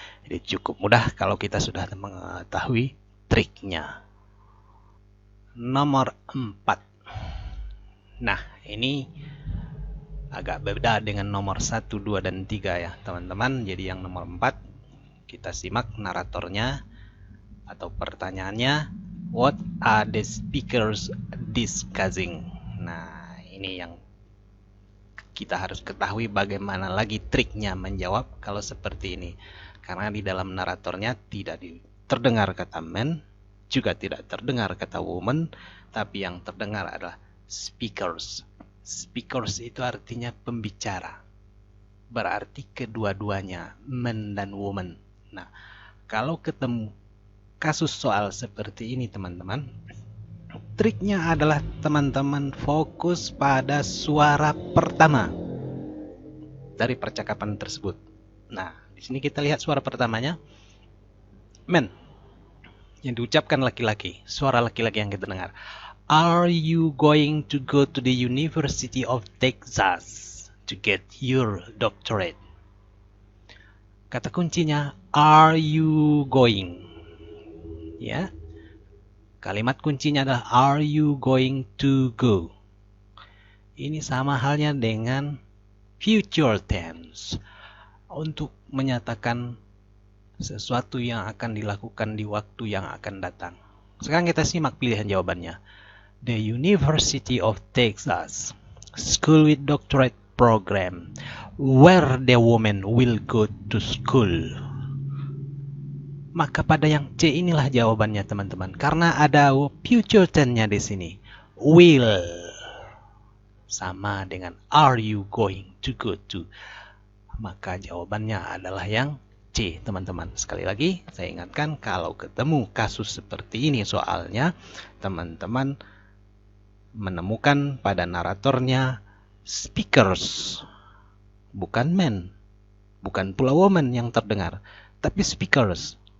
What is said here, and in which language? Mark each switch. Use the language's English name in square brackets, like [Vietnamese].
[Indonesian] Jadi cukup mudah kalau kita sudah mengetahui triknya. Nomor 4. Nah, ini agak beda dengan nomor 1, 2, dan 3 ya, teman-teman. Jadi yang nomor 4, kita simak naratornya atau pertanyaannya. [English] What are the speakers discussing? [Indonesian] Nah, ini yang kita harus ketahui bagaimana lagi triknya menjawab kalau seperti ini. Karena di dalam naratornya tidak terdengar kata man, juga tidak terdengar kata woman, tapi yang terdengar adalah speakers. Speakers itu artinya pembicara. Berarti kedua-duanya, man dan woman. Nah, kalau ketemu kasus soal seperti ini, teman-teman, triknya adalah teman-teman fokus pada suara pertama dari percakapan tersebut. Nah, di sini kita lihat suara pertamanya, man, yang diucapkan laki-laki, suara laki-laki yang kita dengar. [English] Are you going to go to the University of Texas to get your doctorate? [Indonesian] Kata kuncinya, [English] are you going? [Indonesian] Ya. Kalimat kuncinya adalah [English] are you going to go? [Indonesian] Ini sama halnya dengan future tense. Untuk menyatakan sesuatu yang akan dilakukan di waktu yang akan datang. Sekarang kita simak pilihan jawabannya. [English] The University of Texas, school with doctorate program, where the woman will go to school. [Indonesian] Maka pada yang C inilah jawabannya, teman-teman. Karena ada future tense-nya di sini. [English] Will [Indonesian] sama dengan [English] are you going to go to. [Indonesian] Maka jawabannya adalah yang C, teman-teman. Sekali lagi, saya ingatkan kalau ketemu kasus seperti ini soalnya, teman-teman menemukan pada naratornya speakers, bukan men, bukan pula woman yang terdengar, tapi speakers.